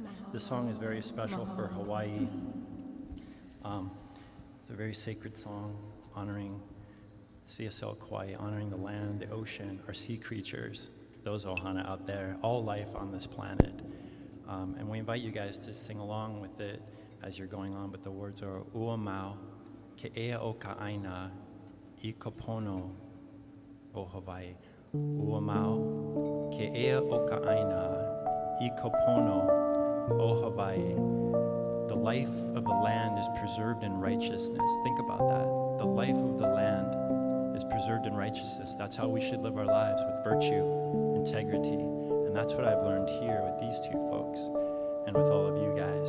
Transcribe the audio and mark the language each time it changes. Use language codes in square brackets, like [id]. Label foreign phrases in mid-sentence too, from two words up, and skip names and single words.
[en] This song is very special for Hawaii. It's a very sacred song honoring CSL Kauai, honoring the land, the ocean, our sea creatures, those ohana out there, all life on this planet. And we invite you guys to sing along with it as you're going on, but the words are [haw] Ua mau, ke ea o ka aina, I kapono o Hawaii. Ua mau, ke ea o ka aina, I kapono o Hawaii. [en] The life of the land is preserved in righteousness. Think about that. The life of the land is preserved in righteousness. That's how we should live our lives, with virtue, integrity. And that's what I've learned here with these two folks and with all of you guys.